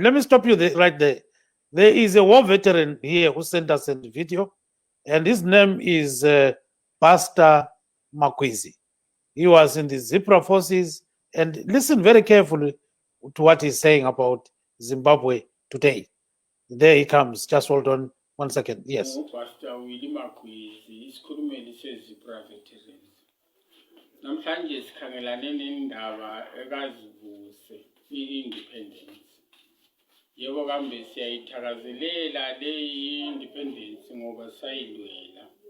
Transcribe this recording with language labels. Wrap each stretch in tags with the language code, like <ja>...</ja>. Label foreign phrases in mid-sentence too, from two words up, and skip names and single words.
<en>Let me stop you right there. There is a war veteran here who sent us a video, and his name is Pastor Makwizi. He was in the Zipra forces, and listen very carefully to what he's saying about Zimbabwe today. There he comes. Just hold on 1 second. Yes.</en> <nd>Pastor Willie Makwizi, isikhulumeli sezipra veterans. Namhlanje sikhangelane nendaba ekazivuse i-independence. Yebo kambe siyayithakazelela le independence ngoba sayilwela.</nd>